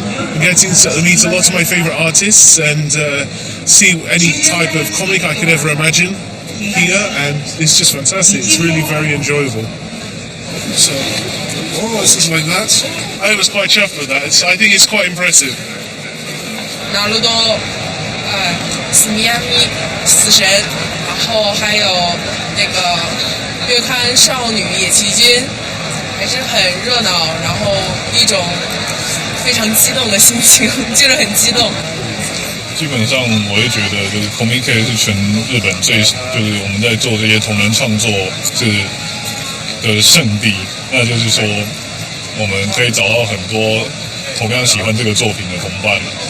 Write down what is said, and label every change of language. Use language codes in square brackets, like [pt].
[en] I'm getting to meet a lot of my favourite artists and see any type of comic I could ever imagine here, and it's just fantastic. It's really very enjoyable. So, this is like that. I was quite chuffed with that. I think it's quite impressive. [zh] ナルド、史密亚米、死神，然后还有那个月刊少女野崎君。还是很热闹，然后一种非常激动的心情，就是很激动。基本上，我会觉得就是 Comiket 是全日本就是我们在做这些同人创作的圣地。那就是说，我们可以找到很多同样喜欢这个作品的同伴。